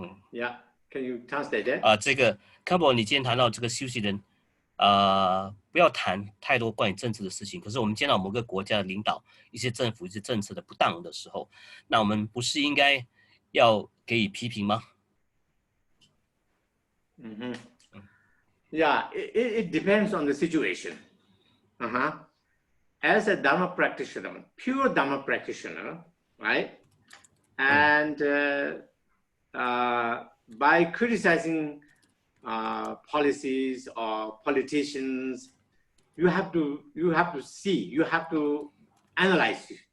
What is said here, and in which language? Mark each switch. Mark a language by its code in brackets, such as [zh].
[en] Yeah, can you translate that? [zh] 这个 Khenpo 你今天谈到这个修行人，不要谈太多关于政治的事情。可是我们见到某个国家的领导、一些政府、一些政策的不当的时候，那我们不是应该要给予批评吗 [en] ？Yeah, it depends on the situation. As a Dharma practitioner, pure Dharma practitioner, right? And by criticizing policies or politicians, you have to see, you have to analyze.